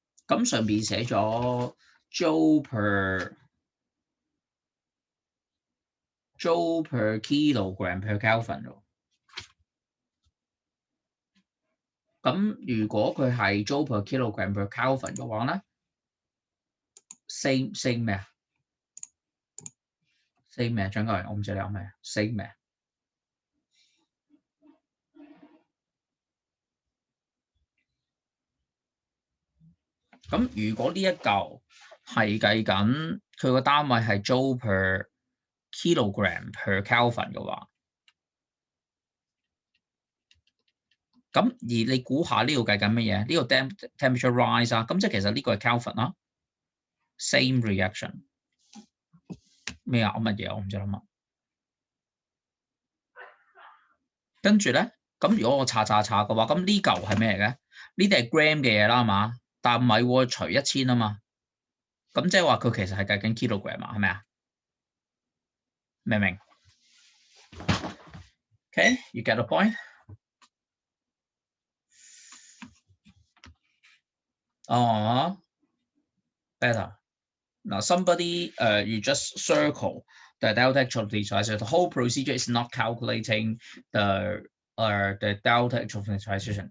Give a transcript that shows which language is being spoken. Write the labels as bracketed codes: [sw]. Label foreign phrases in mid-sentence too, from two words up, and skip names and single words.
[yue] 咁上邊寫咗 [en] joule per kilogram per Kelvin [yue] 喎。咁如果佢係 [en] joule per kilogram per Kelvin [yue] 嘅話咧 ，same 咩啊 ？same 咩？張哥，我唔知你講咩 ？same 咩？咁如果呢一嚿係計緊佢個單位係 [en] joule per kilogram per Kelvin [yue] 嘅話，咁而你估下呢度計緊乜嘢？呢個 [en] temperature rise [yue] 啊，咁即係其實呢個係 Kelvin 啦 ， [en] same reaction [yue] 咩啊？乜嘢我唔知諗乜。跟住咧，咁如果我查嘅話，咁呢嚿係咩嚟嘅？呢啲係 gram 嘅嘢啦，係嘛？但唔係喎，除1000啊嘛。咁即係話佢其實係計緊 kilogram 啊，係咪啊？明唔明 [en] ？Okay, you get the point? Better. Now somebody, you just circle the delta H of neutralization. The whole procedure is not calculating the delta H of neutralization.